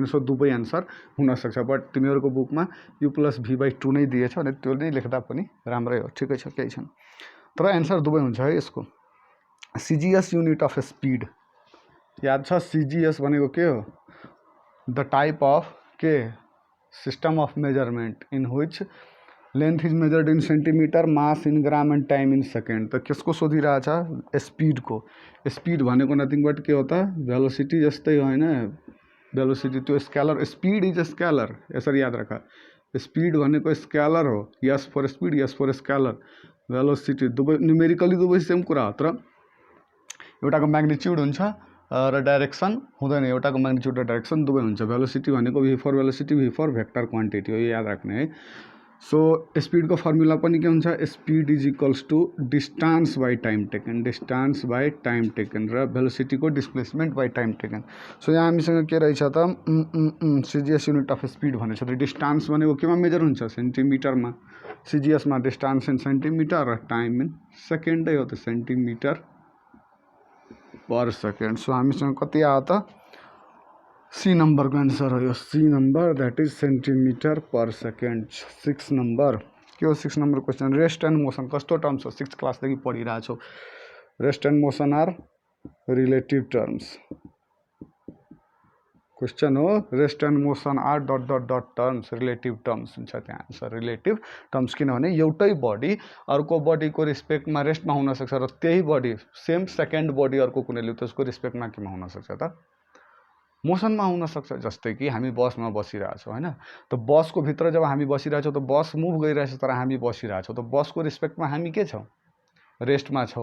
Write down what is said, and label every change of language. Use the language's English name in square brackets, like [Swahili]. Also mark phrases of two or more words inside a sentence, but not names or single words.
[Nepali] सो दुवै एन्सर हुनसक्छ, बट तिमीहरूको बुकमा [English] u plus v by 2 [Nepali] नै दिएछ भने त्यो नै लेख्दा पनि राम्रै हो, ठिकै छ, केही छैन। तर एन्सर दुवै हुन्छ है यसको। [English] CGS unit of speed [Nepali] याद छ, CGS भनेको के हो, [English] the type of के system of measurement in which length is measured in centimeter, mass in gram and time in second. [Hindi] तो किसको [Nepali] सोधिरहेछ स्पीड को। स्पीड भनेको [English] nothing but [Nepali] के हो त भेलोसिटी जस्तै हो होइन, भेलोसिटी त्यो स्केलर, [English] speed is scalar, [Nepali] यसरी याद राख। स्पीड भनेको स्केलर हो, [English] s for speed s for scalar. [Nepali] भेलोसिटी दुवै न्युमेरिकली दुवै सेम कुरा हो, तर एउटाको म्याग्निट्युड हुन्छ र डाइरेक्सन हुँदैन, एउटाको म्याग्निट्युड र डाइरेक्सन दुवै हुन्छ। भेलोसिटी भनेको [English] v for velocity v for vector quantity [Nepali] हो, यो याद राख्ने है। सो स्पीड को फर्मुला पनि के हुन्छ, [English] speed is equals to distance by time taken, distance by time taken, [Nepali] र भेलोसिटी को [English] displacement by time taken. [Nepali] सो यहाँ हामीसँग के रहेछ त [English] CGS unit of speed [Nepali] भनेछ त डिस्टेंस भनेको केमा मेजर हुन्छ सेन्टिमिटरमा, CGS मा [English] distance in centimeter [Nepali] र टाइम इन सेकेन्डै हो त [English] centimeter per second. [Nepali] सो हामीसँग कति आयो त [English] C number [Nepali] को आंसर हो, [English] C number that is centimeter per second. [Nepali] 6 नंबर के हो, 6 [English] number question, rest and motion [Nepali] कस्तो टर्म्स हो, 6th क्लासदेखि पढिरहेछौ। [English] rest and motion are relative terms. [Nepali] क्वेश्चन हो [English] rest and motion are dot dot dot terms, relative terms [Nepali] हुन्छ त्यहाँ आन्सर [English] relative terms, [Nepali] किनभने एउटै बडी अर्को बडीको रिस्पेक्टमा रेस्टमा हुनसक्छ र त्यही बडी [English] same second body [Nepali] अर्को कुनैले त्यसको रिस्पेक्टमा केमा हुनसक्छ त मोसनमा हुनसक्छ। जस्तै कि हामी बसमा बसिरहेछौँ होइन, त बसको भित्र जब हामी बसिरहेछौँ त बस मुभ गरिरहेछ तर हामी बसिरहेछौँ, त बसको रिस्पेक्टमा हामी के छौँ रेस्टमा छौँ।